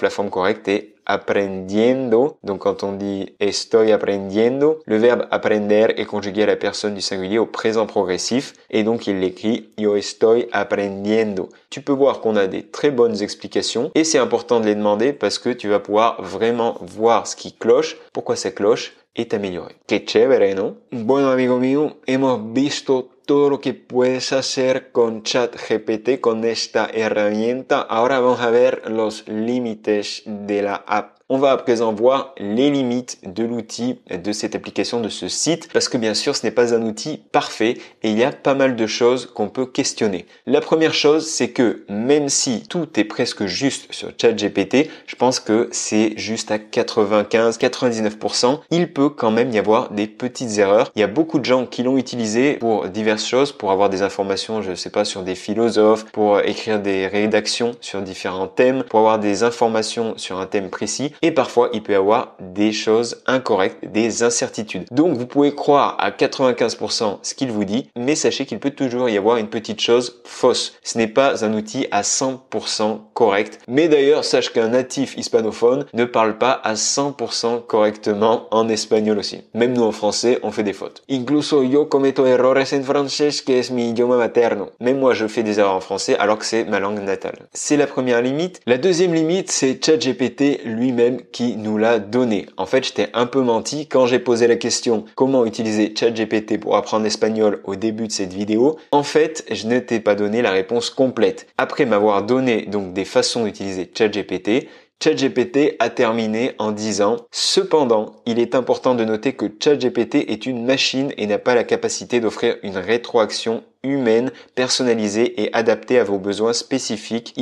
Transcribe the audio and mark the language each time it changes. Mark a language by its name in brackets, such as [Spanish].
[French] La forme correcte est aprendiendo. Donc quand on dit estoy aprendiendo, le verbe aprender est conjugué à la personne du singulier au présent progressif et donc il l'écrit [Spanish] yo estoy aprendiendo. [French] Tu peux voir qu'on a des très bonnes explications et c'est important de les demander parce que tu vas pouvoir vraiment voir ce qui cloche, pourquoi ça cloche et t'améliorer. [Spanish] Qué chévere, ¿no? Bueno, amigo mío, hemos visto todo lo que puedes hacer con ChatGPT, con esta herramienta. Ahora vamos a ver los límites de la app. [French] On va à présent voir les limites de l'outil, de cette application, de ce site, parce que bien sûr, ce n'est pas un outil parfait et il y a pas mal de choses qu'on peut questionner. La première chose, c'est que même si tout est presque juste sur ChatGPT, je pense que c'est juste à 95-99%, il peut quand même y avoir des petites erreurs. Il y a beaucoup de gens qui l'ont utilisé pour diverses choses, pour avoir des informations, je ne sais pas, sur des philosophes, pour écrire des rédactions sur différents thèmes, pour avoir des informations sur un thème précis. Et parfois, il peut y avoir des choses incorrectes, des incertitudes. Donc, vous pouvez croire à 95% ce qu'il vous dit, mais sachez qu'il peut toujours y avoir une petite chose fausse. Ce n'est pas un outil à 100% correct. Mais d'ailleurs, sache qu'un natif hispanophone ne parle pas à 100% correctement en espagnol aussi. Même nous en français, on fait des fautes. [Spanish] Incluso yo cometo errores en francés, que es mi idioma materno. [French] Même moi, je fais des erreurs en français alors que c'est ma langue natale. C'est la première limite. La deuxième limite, c'est ChatGPT lui-même qui nous l'a donné. En fait, je t'ai un peu menti quand j'ai posé la question comment utiliser ChatGPT pour apprendre l'espagnol au début de cette vidéo. En fait, je ne t'ai pas donné la réponse complète. Après m'avoir donné donc des façons d'utiliser ChatGPT, ChatGPT a terminé en disant « Cependant, il est important de noter que ChatGPT est une machine et n'a pas la capacité d'offrir une rétroaction humaine, personnalisée et adaptée à vos besoins spécifiques.